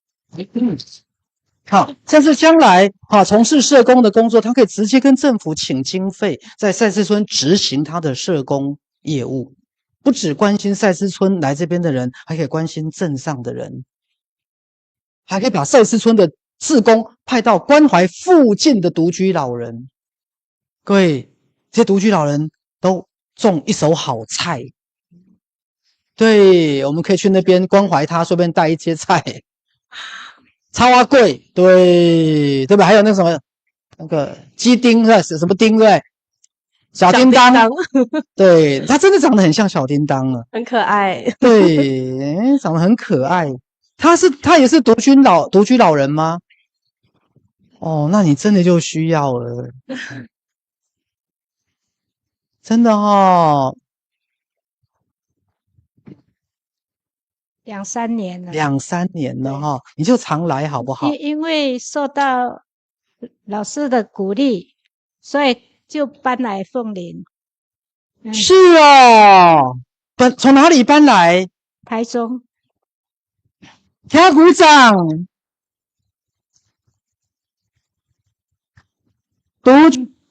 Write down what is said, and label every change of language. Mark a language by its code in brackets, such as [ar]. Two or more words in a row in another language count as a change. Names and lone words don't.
[zh] 好，但是將來從事社工的工作，他可以直接跟政府請經費，在賽斯村執行他的社工業務，不只關心賽斯村來這邊的人，還可以關心鎮上的人，還可以把賽斯村的志工派到關懷附近的獨居老人。各位，這些獨居老人都種一手好菜。對，我們可以去那邊關懷他，順便帶一些菜，超阿貴，對吧？還有那什麼那個雞丁是什麼丁對？小叮當，對，他真的長得很像小叮當了，很可愛。對，長得很可愛。他也是獨居老人嗎？哦，那你真的就需要了，真的哦。 2、3年了，2、3年了哈，你就常來好不好？因為受到老師的鼓勵，所以就搬來鳳林。是哦，從哪裡搬來？台中。給他鼓掌。